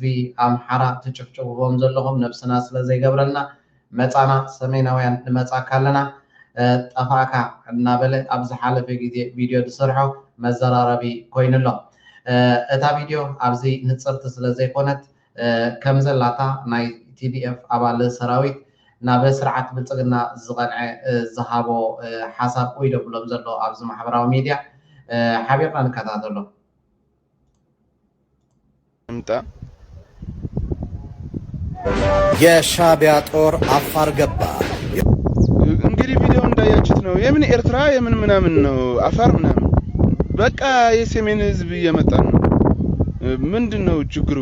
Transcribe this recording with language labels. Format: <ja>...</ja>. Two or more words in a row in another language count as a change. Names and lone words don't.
<ti>ኣምሓራ ትጭፍጭፍዎም ዘለኹም ነብስና ስለ ዘይገብረልና መፃና ሰሜናውያን ንመፃካ ኣለና ጠፋካ እናበለ ኣብ ዝሓለፈ ግዜ ቪድዮ ዝሰርሖ መዘራረቢ ኮይኑሎ እታ ቪድዮ ኣብዚ ንፅርቲ ስለ ዘይኮነት ከም ዘላታ ናይ ቲዲኤፍ አባል ሰራዊት ናብ ስርዓት ብልጽግና ዝቐንዐ ዝሃቦ ሓሳብ ወይ ደብሎም ዘሎ ኣብዚ ማሕበራዊ ሚድያ ሓቢርና ንከታተሎ</ti> <am>የሻዕቢያ ጦር አፋር ገባ። እንግዲህ ቪዲዮ እንዳያችሁት ነው። የምን ኤርትራ የምን ምናምን ነው አፋር ምናምን በቃ የሰሜን ህዝብ እየመጣ ነው። ምንድነው ችግሩ?</am>